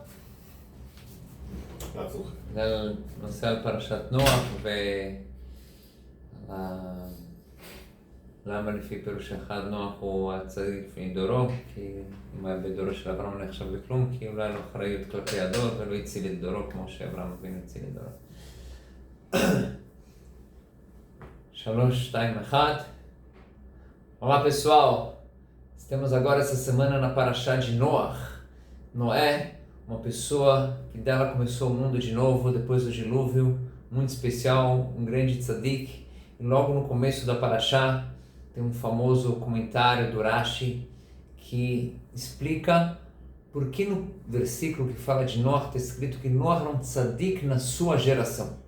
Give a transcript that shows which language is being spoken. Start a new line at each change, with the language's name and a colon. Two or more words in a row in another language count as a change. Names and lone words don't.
Hebrew: נושא על פרשת נוח למה לפי פירוש אחד נוח הוא הצדיק לפני דורו, כי אם היה בדורו של אברהם לא נחשב לכלום, כי אולי לא אחריות כלפי הדור ולא הציל את דורו כמו שאברהם אבינו הציל את דורו.
Portuguese: 3, 2, 1. Olá pessoal, estamos agora essa semana na Parashá de Noach. Noé, uma pessoa que dela começou o mundo de novo depois do dilúvio, muito especial, um grande tzadik. E logo no começo da Parashá tem um famoso comentário do Rashi que explica por que no versículo que fala de Noach está escrito que Noach era um tzadik na sua geração.